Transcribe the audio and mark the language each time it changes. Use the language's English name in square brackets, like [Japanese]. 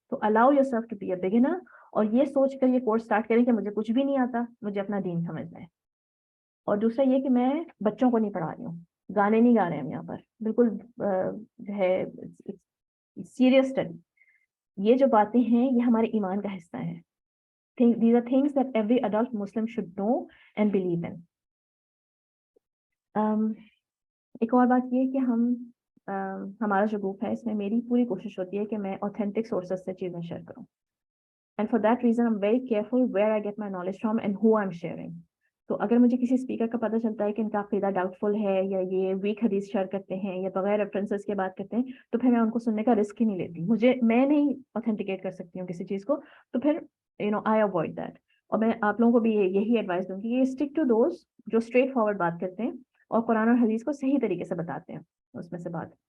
[Urdu] تو [English] allow yourself to be a beginner, [Urdu] اور یہ سوچ کر یہ کورس اسٹارٹ کریں کہ مجھے کچھ بھی نہیں آتا، مجھے اپنا دین سمجھنا ہے. اور دوسرا یہ کہ میں بچوں کو نہیں پڑھا رہی ہوں، گانے نہیں گا رہے ہیں ہم یہاں پر، بالکل جو ہے سیریس اسٹڈی. یہ جو باتیں ہیں یہ ہمارے ایمان کا حصہ ہیں. [English] These are things that every adult Muslim should know and believe in. [Urdu] ایک اور بات یہ کہ ہمارا جو گروپ ہے اس میں میری پوری کوشش ہوتی ہے کہ میں [English] authentic sources [Urdu] سے چیزیں شیئر کروں. [English] And for that reason I'm very careful where I get my knowledge from and who I'm sharing. [Urdu] تو اگر مجھے کسی اسپیکر کا پتہ چلتا ہے کہ ان کا عقیدہ ڈاؤٹ فل ہے یا یہ ویک حدیث شیئر کرتے ہیں یا بغیر ریفرنسز کے بات کرتے ہیں تو پھر میں ان کو سننے کا رسک ہی نہیں لیتی. میں نہیں اوتھینٹیکیٹ کر سکتی ہوں کسی چیز کو، تو پھر [English] I avoid that. [Urdu] اور میں آپ لوگوں کو بھی یہی ایڈوائس دوں گی کہ [English] stick to those [Urdu] جو اسٹریٹ فارورڈ بات کرتے ہیں اور قرآن اور حدیث کو صحیح طریقے سے بتاتے ہیں اس میں سے بات.